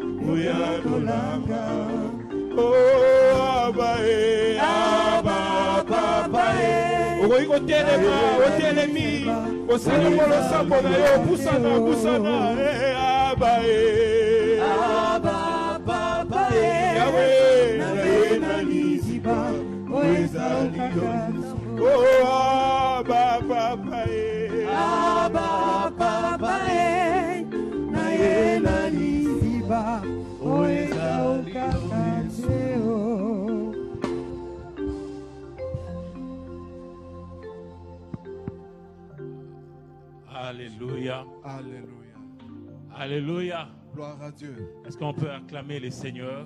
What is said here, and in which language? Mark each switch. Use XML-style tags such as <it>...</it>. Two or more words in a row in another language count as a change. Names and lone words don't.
<ln>Uyatolanga. Oh, Abae, Aba, Papae. Ogoiko telema, otelemi. Oselemo sambo na yo, busana, busana. Abae, Aba, Papae. Yahweh, na enaniziba. Oh, Aba, Papae. Aba, Papae. Na enaniziba.</ln> <fr>Alléluia. Alléluia. Alléluia. Gloire à Dieu. Est-ce qu'on peut acclamer le Seigneur?</fr>